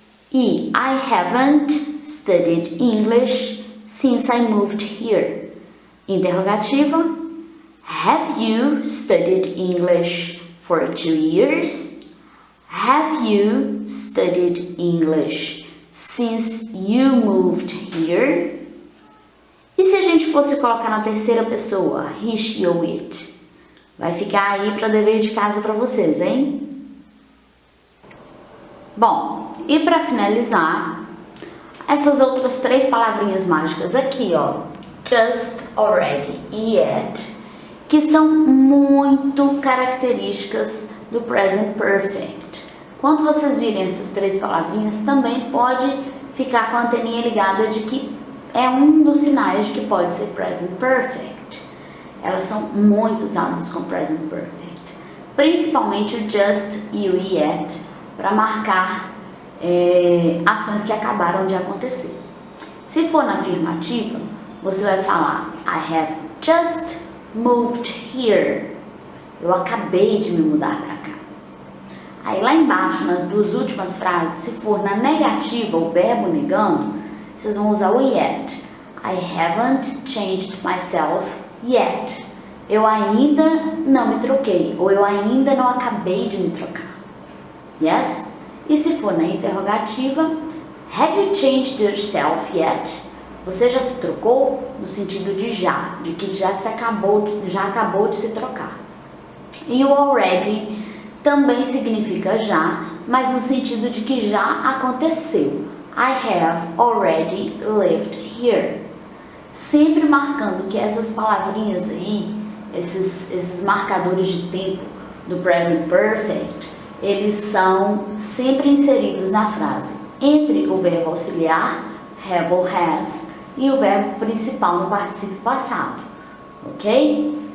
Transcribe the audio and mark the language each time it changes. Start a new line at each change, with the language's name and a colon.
English: E I haven't studied English since I moved here. Interrogativa. Have you studied English for 2 years? Have you studied English since you moved here?
Portuguese: E se a gente fosse colocar na terceira pessoa, he, she ou it? Vai ficar aí para dever de casa para vocês, hein? Bom, e para finalizar, essas outras 3 palavrinhas mágicas aqui, ó, just, already e yet, que são muito características do present perfect. Quando vocês virem essas 3 palavrinhas, também pode ficar com a anteninha ligada de que é um dos sinais de que pode ser present perfect. Elas são muito usadas com present perfect, principalmente o just e o yet, para marcar ações que acabaram de acontecer. Se for na afirmativa, você vai falar
English: I have just moved here.
Portuguese: Eu acabei de me mudar para cá. Aí lá embaixo, nas 2 últimas frases, se for na negativa, o verbo negando, vocês vão usar o yet.
English: I haven't changed myself yet.
Portuguese: Eu ainda não me troquei, ou eu ainda não acabei de me trocar.
English: Yes?
Portuguese: E se for na interrogativa,
English: have you changed yourself yet?
Portuguese: Você já se trocou? No sentido de já, de que já acabou de se trocar. E o already também significa já, mas no sentido de que já aconteceu.
English: I have already lived here.
Portuguese: Sempre marcando que essas palavrinhas aí, esses marcadores de tempo do present perfect, eles são sempre inseridos na frase entre o verbo auxiliar, have ou has, e o verbo principal no particípio passado, ok?